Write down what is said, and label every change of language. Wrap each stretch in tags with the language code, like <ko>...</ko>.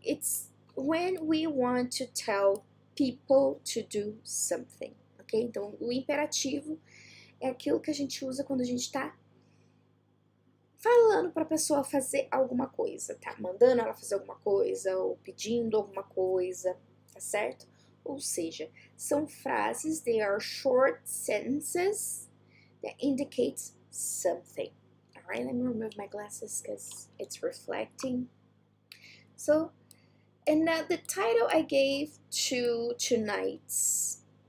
<en>It's when we want to tell people to do something, ok?</en> <pt>Então, o imperativo é aquilo que a gente usa quando a gente está falando para a pessoa fazer alguma coisa, tá? Mandando ela fazer alguma coisa ou pedindo alguma coisa, tá certo? Ou seja, são frases,</pt> <en>they are short sentences that indicates something. All right, let me remove my glasses because it's reflecting. So, and the title I gave to tonight's</en>